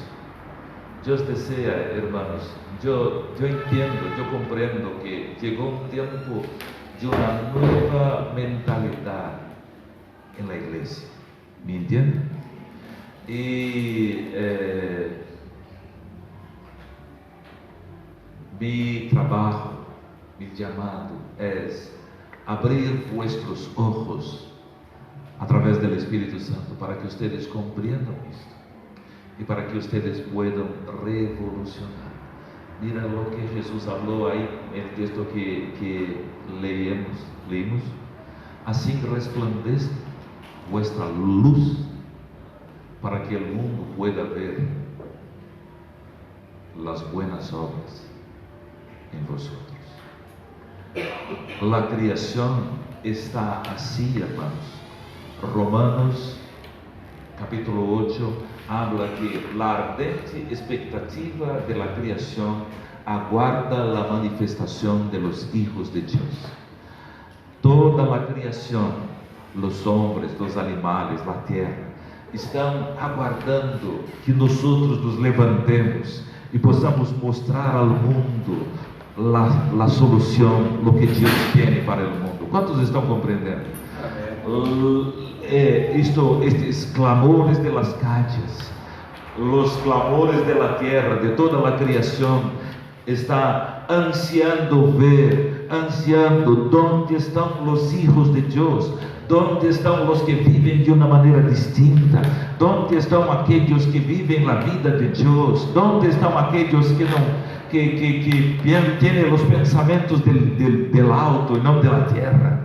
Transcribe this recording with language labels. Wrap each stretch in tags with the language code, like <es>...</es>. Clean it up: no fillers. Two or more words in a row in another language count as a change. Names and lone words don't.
<pt>Deus deseja, irmãos, eu entendo, eu compreendo que chegou um tempo de uma nova mentalidade na igreja. Me entende? E meu trabalho, meu chamado é abrir</pt> <es>vuestros ojos</es> <pt>através do Espírito Santo para que vocês compreendam isto e para que vocês possam revolucionar. Mira o que Jesus falou aí no texto que leímos. Assim resplandece</pt> <es>vuestra luz</es> <pt>para que o mundo pueda ver as</pt> <es>buenas obras</es> <pt>em vosotros. A criação está assim, irmãos. Romanos capítulo 8 habla que a ardente expectativa da criação aguarda a manifestação de</pt> <es>los hijos</es> <pt>de Deus. Toda a criação, os homens, os animais, a terra, estão aguardando que nós nos levantemos e possamos mostrar ao mundo a solução, o que Deus tem para o mundo. Quantos estão compreendendo? Estes clamores de</pt> <es>las calles,</es> <pt>os clamores de</pt> <es>la tierra,</es> <pt>de toda a criação, está ansiando onde estão os hijos de Deus, onde estão os que vivem de uma maneira distinta, onde estão aqueles que vivem a vida de Deus, onde estão aqueles que não têm os pensamentos</pt> <es>del alto</es> <pt>e não da terra.</pt>